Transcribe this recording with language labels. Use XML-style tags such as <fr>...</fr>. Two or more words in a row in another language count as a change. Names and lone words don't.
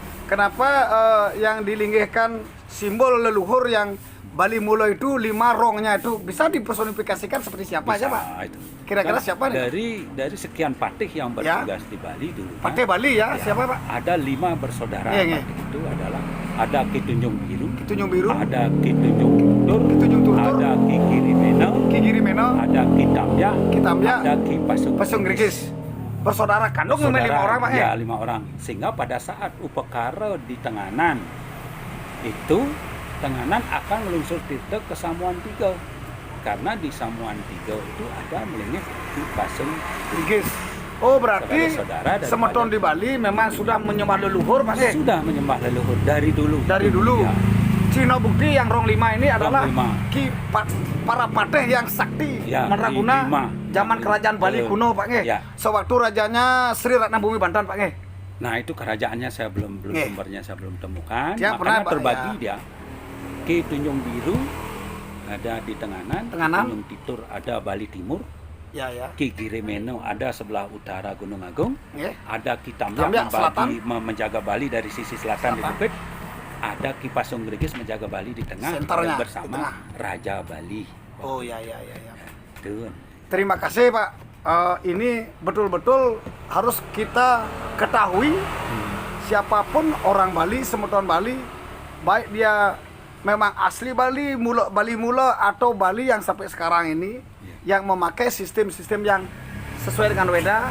<id>Kenapa yang dilinggihkan simbol leluhur yang Bali Mula itu 5 rongnya itu bisa dipersonifikasikan seperti siapa aja Pak? Itu. Kira-kira Kan siapa nih? Dari sekian patih yang Ya. bertugas di Bali dulu. Patih Bali ya, siapa Pak? Ada 5 bersaudara. Iya, iya. Patih itu adalah ada Ki Tunjung Biru, Tunjung Biru, ada Ki Tunjung Tutur, Ki Tunjung Tutur, ada Ki Girimeno, Ki Girimeno, ada Ki Tamya, Ki Tamya, ada Ki Pasung Grigis. Bersaudara kandung cuma 5 orang Pak ya? Ya, 5 orang. Sehingga pada saat upakara di Tenganan itu Tenganan akan meluncur tirta ke Samuan Tiga. Karena di Samuan Tiga itu ada melingih Ki Pasung Grigis. Oh berarti saudara-saudara daripada- semeton di Bali memang sudah menyembah leluhur Pak ya? sudah menyembah leluhur dari dulu. Dari dulu. Ya. Cina bukti yang rong 5 ini adalah lima. para patih yang sakti Ya, Mandraguna lima. zaman kerajaan Bali Betul. kuno Pak nge. Ya. Sewaktu rajanya Sri Ratna Bumi Banten Pak nge. Nah itu kerajaannya saya belum Nggih. sumbernya saya belum temukan. Dia pernah, Makanya Pak, terbagi ya. dia. Ki Tunjung Biru ada di Tenganan, Tenganan. Tunjung Titur ada Bali Timur, Ya ya. Ki Girimeno ada sebelah utara Gunung Agung, Nggih. ada Ki Tamya, Tamya selatan. menjaga Bali dari sisi selatan di Selatan. Bukit, ada Ki Pasung Gregis menjaga Bali di tengah Senternya, bersama di tengah. Raja Bali. Oh ya. Itu. Terima kasih Pak. Ini betul-betul harus kita ketahui siapapun orang Bali, semeton Bali, baik dia memang asli Bali mula atau Bali yang sampai sekarang ini yang memakai sistem-sistem yang sesuai dengan Weda.</id>